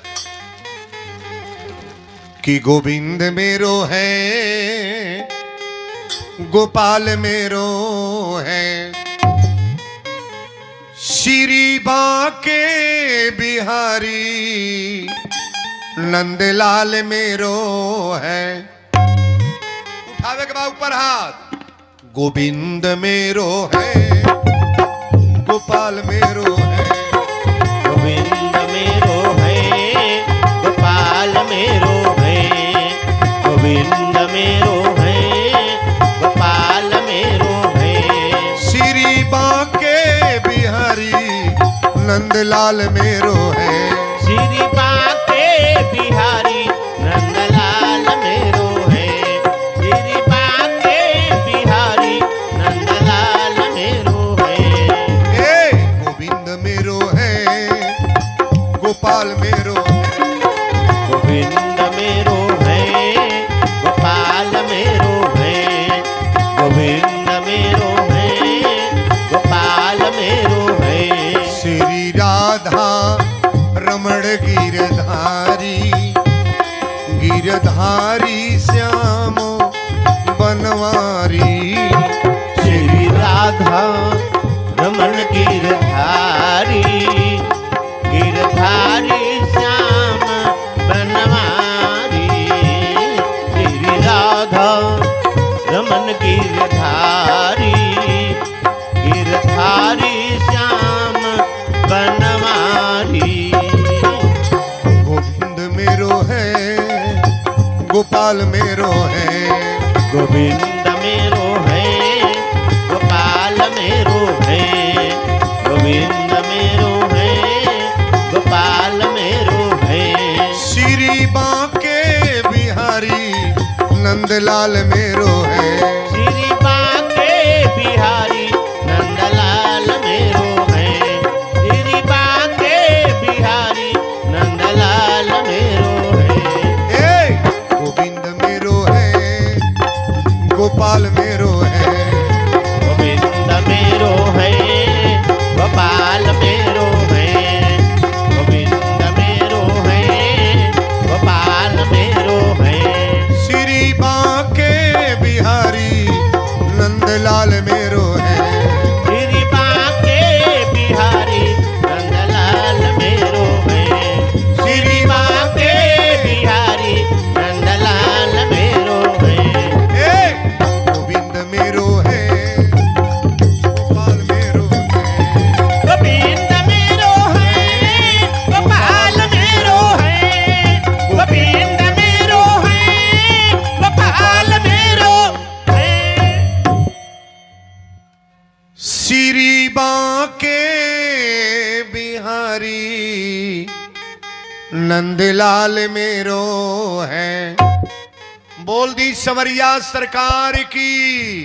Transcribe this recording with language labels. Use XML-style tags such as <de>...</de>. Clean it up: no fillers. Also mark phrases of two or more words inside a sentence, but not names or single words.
<bra>कि गोविंद मेरो है, गोपाल मेरो है, श्री बांके बिहारी नंदलाल मेरो है।</bra> <hi>उठावे के बाद ऊपर हाथ।</hi> <bra>गोविंद मेरो है, गोपाल मेरो है, गोविंद मेरो है, गोपाल मेरो है, गोविंद मेरो है, गोपाल मेरो है, श्री बांके बिहारी नंदलाल मेरो है, श्री बांके बिहारी नंदलाल मेरो है, श्री बांके बिहारी नंदलाल मेरो है। गोविंद मेरो है, गोपाल मेरो है, गोविंद मेरो है, गोपाल मेरो है, गोविंद मेरो है, गोपाल मेरो है, श्री राधा रमण गिरधारी, गिरधारी श्याम बनवारी, श्री राधा रमण गिरधारी, गिरधारी श्याम बनवारी, श्री राधा रमण गिरधारी, गिरधारी श्याम बनवारी। गोविंद मेरो है, गोपाल मेरो है, गोविंद मेरो है, गोपाल मेरो है, गोविंद मेरो है, गोपाल मेरो है, श्री बांके बिहारी नंदलाल मेरो है, श्री बांके बिहारी नंदलाल मेरो है, श्री बांके बिहारी नंदलाल मेरो है। गोविंद मेरो है, गोपाल मेरो है, गोविंद मेरो है, गोपाल मेरो है, गोविंद मेरो है, गोपाल मेरो है, श्री बांके बिहारी नंदलाल मेरो है, श्री बांके बिहारी नंदलाल मेरो है, श्री बांके बिहारी नंदलाल मेरो है। गोविंद मेरो है, गोपाल मेरो है, गोविंद मेरो है, गोपाल मेरो है, गोविंद मेरो है, गोपाल मेरो है, श्री बांके बिहारी नंदलाल मेरो है।</bra> <hi>बोल दी संवरिया सरकार की।</hi>